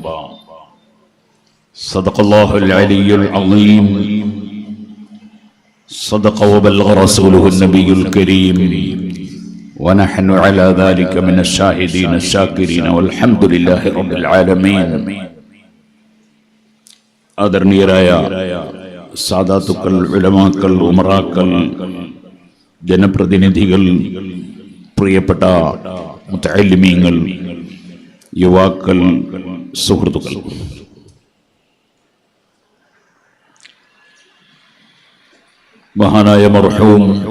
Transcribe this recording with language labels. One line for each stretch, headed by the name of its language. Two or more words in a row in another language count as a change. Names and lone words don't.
Arabic: صدق الله العلي العظيم. صدق وبلغ رسوله النبي الكريم ونحن على ذلك من الشاهدين الشاكرين والحمد لله رب العالمين.
Malayalam: ആദരണീയരായ സാദാത്തുക്കൾ, ഉലമാക്കൾ, ഉമറാക്കൾ, ജനപ്രതിനിധികൾ, പ്രിയപ്പെട്ട മുതഅല്ലിമീങ്ങൾ, യുവാക്കൾ, സുഹൃത്തുക്കൾ, മഹാനായ മർഹൂം